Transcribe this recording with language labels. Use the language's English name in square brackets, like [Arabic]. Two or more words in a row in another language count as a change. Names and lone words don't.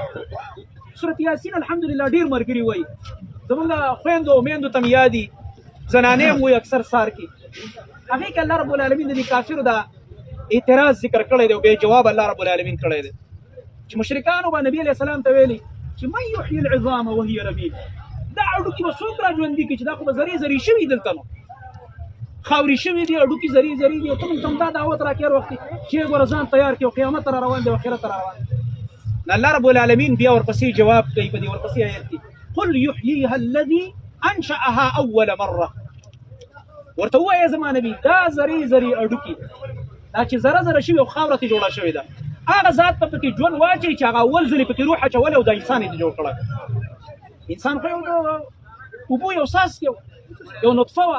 [Pashto] سورة یاسین الحمدلله ډېر ملګري وایي، زموږ خویندو او میندو ته مې یادي، زنانې هم وایي اکثر سار کې، هغې کې الله [Arabic] رب العالمین [Pashto] د دې کافرو دا اعتراض ذکر کړی دی او بې جواب الله رب العالمین کړی دی چې مشرکانو به نبي [Arabic] علیه السلام [Pashto] ته ویلي چې [Arabic] من یحیي العظام وهي رمیم، [Pashto] دا اډوکي به څوک را ژوندي کړي چې دا خو به زرې زرې شوي دلته نو خاورې شوي دي، اډوکي زرې زرې دي، او ته موږ ته دا دعوت راکړې هر وخت چې ګوره ځان تیار کړي او قیامت ته را روان دی او آخرت ته را روان دی. الله [Arabic] رب العالمین [Pashto] بیا ورپسې جواب کوي په دې ورپسې آیت کې، [Arabic] قل یحییها الذي انشأها اول مره، [Pashto] ورته ووایه زما نبي دا زرې زرې اډوکي دا چې زره زره شوي او خاوره ترې جوړه شوې ده، هغه ذات په پکې ژوند واچوي چې هغه اول ځل یې پکې روح اچولی او دا انسان یې جوړ کړی. انسان خو یو د اوبو یو څاڅکی یو نطفه وه.